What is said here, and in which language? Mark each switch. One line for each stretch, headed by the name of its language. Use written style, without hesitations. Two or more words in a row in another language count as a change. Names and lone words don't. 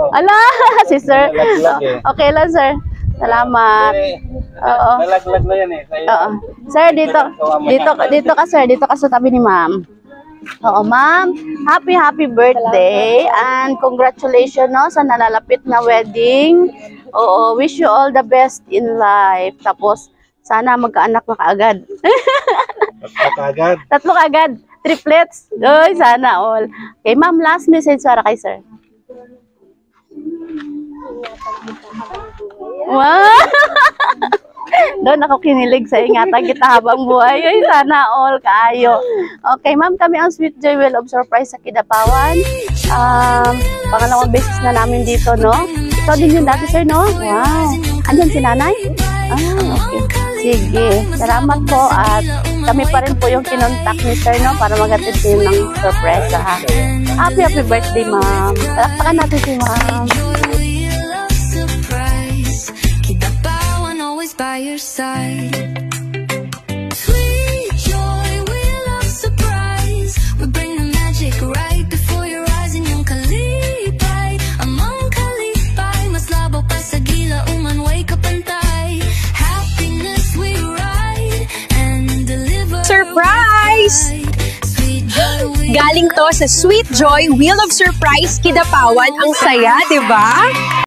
Filipino: Ala, si sir. Okay lang, sir. Salamat. Oo. Nalaglag na yan eh. Oo. Sir, dito ka, sir. Dito ka sa tabi ni ma'am. Oo, ma'am.
English: Happy birthday and congratulations
Filipino: no sa nalalapit na wedding. Oo,
English: wish you all the best in life.
Filipino: Tapos sana magkaanak na kaagad. Tatlo kaagad. Triplets. Oy, sana all. Okay, ma'am, last message para kay sir. Wow! Doon ako kinilig sa ingatan kita habang buhay. Ay, sana all kaayo. Okay, ma'am, kami ang Sweet Joy Well of Surprise sa Kidapawan. Pangalawang beses na namin dito, no? Ikaw din yung dati, sir, no? Wow! Andyan si nanay? Okay. Sige. Salamat po at kami pa rin po yung kinontak ni sir, no? Para mag-attend kayo ng surprise, ha?
English: Happy birthday, ma'am.
Filipino: Palakpakan natin si ma'am.
English: By your side, sweet joy, we love surprise. We bring the magic right before your eyes,
Cebuano: and yung kalipay, among kalipay, mas labo pa sa gila, uman way kapantay.
English: Happiness we ride, Surprise!
Filipino: Galing to sa Sweet Joy Wheel of Surprise Kidapawan. Ang saya, di ba?